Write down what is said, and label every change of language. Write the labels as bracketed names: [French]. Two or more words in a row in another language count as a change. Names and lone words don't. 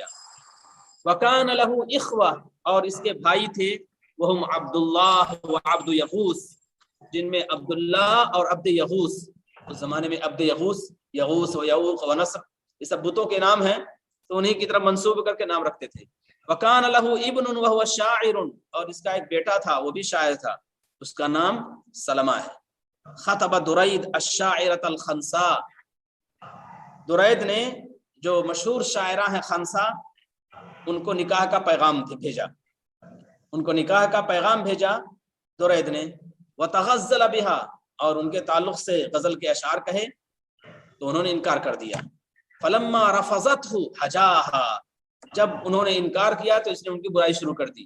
[Arabic] وکان لہ اخوہ, [Urdu] اور اس کے بھائی تھے, [Arabic] وہم عبداللہ و عبد یغوث, [Urdu] جن میں عبداللہ اور عبد یغوث. اس زمانے میں عبد یغوث, یغوث و یعوق و نصر, یہ سب بتوں کے نام ہیں, تو انہی کی طرف منسوب کر کے نام رکھتے تھے. [Arabic] وکان لہ ابن وہو شاعر, [Urdu] اور اس کا ایک بیٹا تھا, وہ بھی شاعر تھا, اس کا نام سلمہ ہے. [Arabic] خطب درید الشاعرۃ الخنساء, [Urdu] درید نے جو مشہور شاعرہ ہیں خنسا, ان کو نکاح کا پیغام بھیجا, ان کو نکاح کا پیغام بھیجا درید نے. [Arabic] وتغزل بها, [Urdu] اور ان کے تعلق سے غزل کے اشعار کہے, تو انہوں نے انکار کر دیا. [Arabic] فلما رفضته حجاها, [Urdu] جب انہوں نے انکار کیا تو اس نے ان کی برائی شروع کر دی.